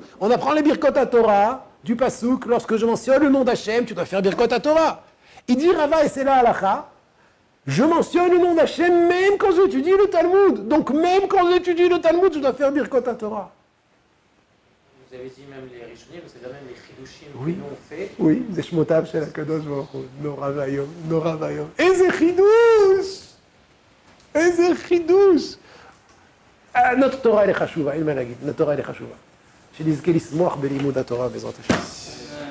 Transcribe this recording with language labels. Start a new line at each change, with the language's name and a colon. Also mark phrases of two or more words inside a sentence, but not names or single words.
French: On apprend les
Hebrew: ברכות תורה
French: du Pasuk, lorsque je mentionne le nom d'Hachem, tu dois faire Birkot Torah. Il dit Rava, et c'est là halakha, je mentionne le nom d'Hachem même quand j'étudie le Talmud. Donc même quand j'étudie le Talmud, je dois faire
Hebrew: ברכות תורה.
French: Vous avez dit même les Rishonim, c'est-à-dire même les Chidushim Oui. que nous on fait. Oui,
Hebrew: זה שמותיו של הקדוש ברוך הוא, נורא ואיום, נורא ואיום. איזה חידוש! איזה חידוש! notre תורה היא חשובה, אין מה להגיד, notre תורה היא חשובה. שנזכה לשמוח בלימוד התורה בעזרת השם.